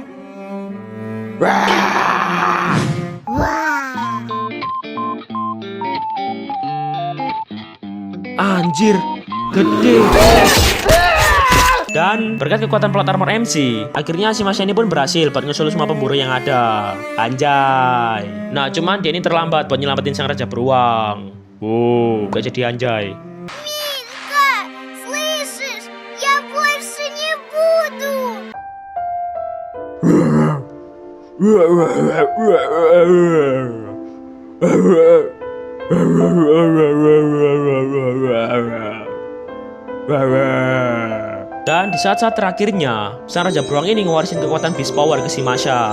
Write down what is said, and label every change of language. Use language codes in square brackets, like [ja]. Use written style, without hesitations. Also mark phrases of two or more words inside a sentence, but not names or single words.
[id] Anjir, gede. Dan berkat kekuatan [en] plot armor [id] MC, akhirnya si Masha ini pun berhasil buat ngesul semua pemburu yang ada. Anjay. Nah, cuman dia ini terlambat buat nyelamatin sang Raja Beruang. Gak jadi anjay. [ru] Мишка, слышишь? Я больше не буду. [id] Dan di saat-saat terakhirnya, sang Raja Beruang ini ngewarisin kekuatan Beast Power ke si Masha.